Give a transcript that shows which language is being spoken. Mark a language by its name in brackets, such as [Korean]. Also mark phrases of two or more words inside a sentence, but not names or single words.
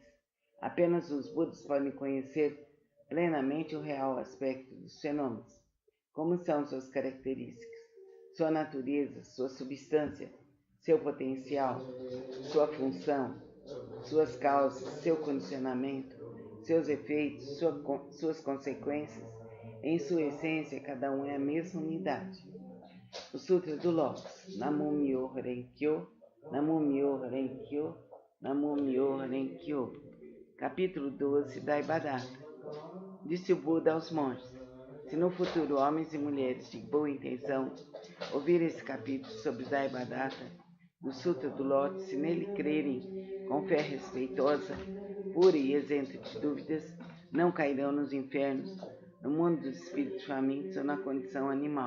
[Portuguese] Apenas os Budas podem conhecer plenamente o real aspecto dos fenômenos, como são suas características, sua natureza, sua substância, seu potencial, sua função, suas causas, seu condicionamento, seus efeitos, suas consequências. Em sua essência, cada um é a mesma unidade. O Sutra do Lótus, [Japanese] Namo Myoho Renkyo, Namo Myoho Renkyo, Namo Myoho Renkyo. [Portuguese] Capítulo 12 da Daibadata. Disse o Buda aos monges: se no futuro homens e mulheres de boa intenção ouvirem esse capítulo sobre Daibadata, do Sutra do Lótus, se nele crerem com fé respeitosa, pura e isenta de dúvidas, não cairão nos infernos, no mundo dos espíritos famintos ou na condição animal.